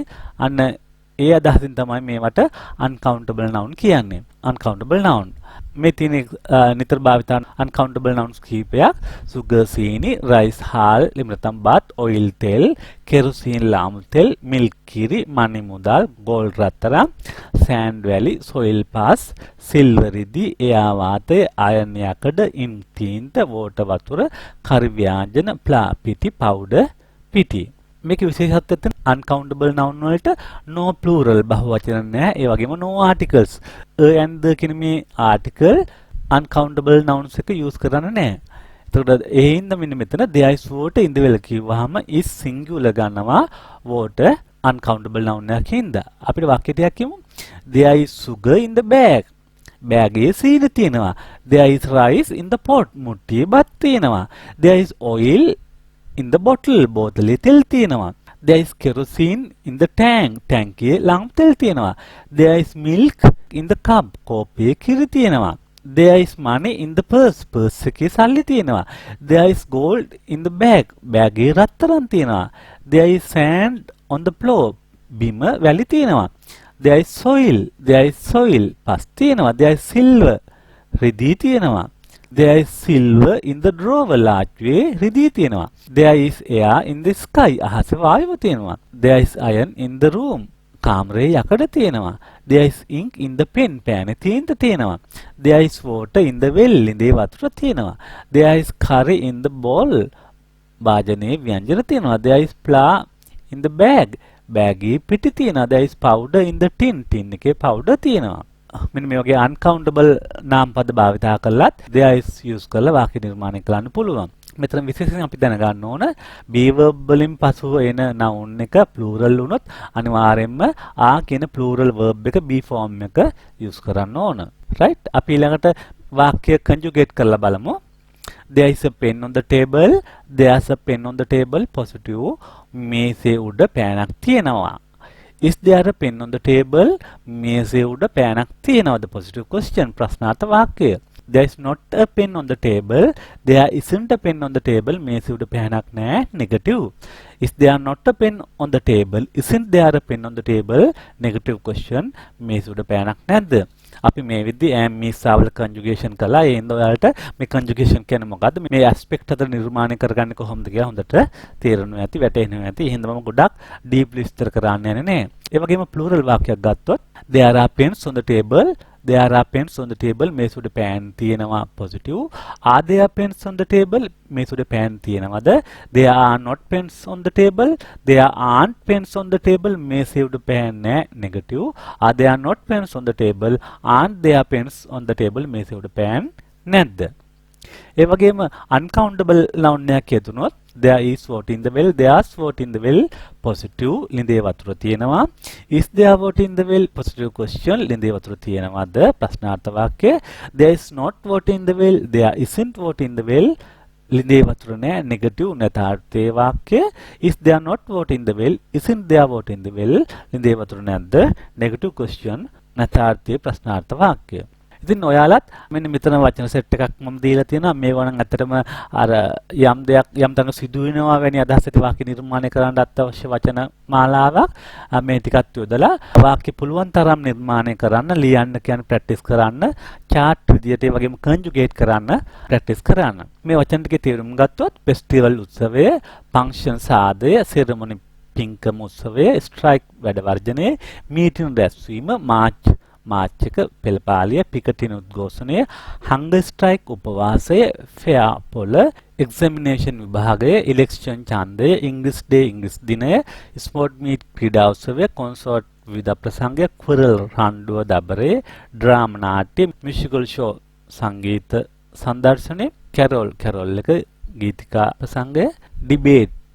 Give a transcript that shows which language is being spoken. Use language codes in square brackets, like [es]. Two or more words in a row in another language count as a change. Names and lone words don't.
[si] අන්න ඒ අදහසින් තමයි මේවට [en] uncountable noun [si] කියන්නේ. [en] uncountable noun. [si] මේ තියෙන නිතර භාවිත [en] uncountable nouns [si] කීපයක්. sugar සීනි, rice හාල්, ලිමරතම් බත්, oil තෙල්, කෙරොසින් ලාම්පු තෙල්, milk කිරි, money මුදල්, gold රත්තරන්, [en] sand valley, soil pass, [si] silver රිදි, එයා වාතය, iron යකඩ, ink තීන්ත, water වතුර, කරි ව්‍යාංජන, pla පිටි, powder පිටි. මේක විශේෂත්වයක් තියෙන [en] uncountable noun [si] වලට [en] no plural [si] බහුවචන නැහැ. ඒ වගේම [en] no articles. and the [si] කියන මේ [en] article uncountable nouns [si] එක use කරන්නේ නැහැ. එතකොට ඒ හින්දා මෙන්න මෙතන [en] there is water in the well [si] කිව්වහම [en] is singular [si] ගන්නවා [en] water uncountable noun [si] එකක් හින්දා. අපිට වාක්‍ය ටිකක් කියමු. [en] there is sugar in the bag. [si] bag එකේ සීනි තියෙනවා. [en] there is rice in the pot. [si] මුට්ටියේ බත් තියෙනවා. [en] there is oil in the bottle. [si] බෝතලේ තෙල් තියෙනවා. [en] there is kerosene in the tank. [si] ටැංකියේ ළඟ තෙල් තියෙනවා. [en] there is milk in the cup. [si] කෝප්පේ කිරි තියෙනවා. [en] there is money in the purse. [si] purse එකේ සල්ලි තියෙනවා. [en] there is gold in the bag. [si] bag එකේ රත්තරන් තියෙනවා. [en] there is sand on the floor. [si] බිම වැලි තියෙනවා. [en] there is soil. there is soil. [si] පස් තියෙනවා. [en] there is silver. [si] රිදී තියෙනවා. [en] there is silver in the drawer. [si] ලාච්චුවේ රිදී තියෙනවා. [en] there is air in the sky. [si] අහසේ වායුව තියෙනවා. [en] there is iron in the room. [si] කාමරේ යකඩ තියෙනවා. [en] there is ink in the pen. [si] පෑනේ තීන්ත තියෙනවා. [en] there is water in the well. [si] ඉඳේ වතුර තියෙනවා. [en] there is curry in the bowl. [si] භාජනයේ ව්‍යංජන තියෙනවා. [en] there is flour in the bag. [si] බෑගී පිටි තියෙනවා. [en] there is powder in the tin. [si] tin එකේ powder තියෙනවා. මෙන්න මේ වගේ uncountable නාම පද භාවිතා කළත් [en] there is use [si] කරලා වාක්‍ය නිර්මාණය කරන්න පුළුවන්. මෙතන විශේෂයෙන් අපි දැනගන්න ඕන [en] be verb [si] වලින් පසුව එන noun එක plural වුණොත් අනිවාර්යයෙන්ම ආ කියන [en] plural verb [si] එක [en] be form [si] එක use කරන්න ඕන. right? අපි ඊළඟට වාක්‍ය conjugate කරලා බලමු. [en] there is a pen on the table. there's a pen on the table. positive. [si] මේසේ උඩ පෑනක් තියෙනවා. [en] is there a pen on the table? [si] මේසේ උඩ පෑනක් තියෙනවද? positive question. ප්‍රශ්නාර්ථ වාක්‍යය. [en] there is not a pen on the table. there isn't a pen on the table. [si] මේසේ උඩ පෑනක් නැහැ. [en] negative. is there not a pen on the table? isn't there a pen on the table? negative question. [si] මේසේ උඩ පෑනක් නැද්ද? අපි මේ විදිහේ [en] am is [si] වල conjugation කළා. ඒ හින්දා ඔයාලට මේ conjugation කියන්නේ මොකද්ද? මේ aspect හතර නිර්මාණය කරගන්නේ කොහොමද කියලා හොඳට තේරෙනවා ඇති, වැටහෙනවා ඇති. ඒ හින්දා මම ගොඩක් deep විස්තර කරන්න යන්නේ නැහැ. ඒ වගේම plural වාක්‍යයක් ගත්තොත් [en] there are pens on the table. there are pens on the table. [si] මේස උඩ පෑන් තියෙනවා. [en] positive. are there pens on the table? [si] මේස උඩ පෑන් තියෙනවද? [en] there are not pens on the table. there aren't pens on the table. [si] මේසේ උඩ පෑන් නැහැ. [en] negative. are there not pens on the table? aren't there pens on the table? [si] මේසේ උඩ පෑන් නැද්ද? ඒ වගේම [en] uncountable noun [si] එකක් යෙදුනොත් [en] there is water in the well, there's water in the well, positive [si] ලිඳේ වතුර තියෙනවා. [en] is there water in the well, positive question [si] ලිඳේ වතුර තියෙනවද? ප්‍රශ්නාර්ථ වාක්‍ය. [en] there is not water in the well, there isn't water in the well, [si] ලිඳේ වතුර නැහැ, negative නැතාර්ථයේ වාක්‍ය. [en] is there not water in the well, isn't there water in the well, [si] ලිඳේ වතුර නැද්ද? [en] negative question [si] නැතාර්ථයේ ප්‍රශ්නාර්ථ වාක්‍ය. ඉතින් ඔයාලත් මෙන්න මෙතන වචන සෙට් එකක් මම දීලා තියෙනවා. මේවා නම් ඇත්තටම අර යම් දෙයක් යම් තැනක සිදු වෙනවා වැනි අදහස් ඇති වාක්‍ය නිර්මාණය කරන්න අත්‍යවශ්‍ය වචන මාලාවක් මේ ටිකත් යොදලා වාක්‍ය පුළුවන් තරම් නිර්මාණය කරන්න, ලියන්න කියන්නේ ප්‍රැක්ටිස් කරන්න, chart විදියට ඒ වගේම conjugate කරන්න ප්‍රැක්ටිස් කරන්න. මේ වචන ටිකේ තේරුම් ගත්තොත් festival උත්සවය, function සාදය, ceremony පින්කම උත්සවය, strike වැඩ වර්ජනය, meeting රැස්වීම, මාර්ච් එක පෙළපාලිය, පිකටින උද්ඝෝෂණය, [en] hunger strike [si] උපවාසය, fair පොළ, examination විභාගය, election ඡන්දය, [en] English day [si] ඉංග්‍රීසි දිනය, [en] sport meet [si] ක්‍රීඩා උත්සවය, concert විවිධ ප්‍රසංගය, quarrel රණ්ඩුව දබරේ, drama නාට්‍ය, [en] musical show [si] සංගීත සංදර්ශනය, carol එක ගීතිකා ප්‍රසංගය, debate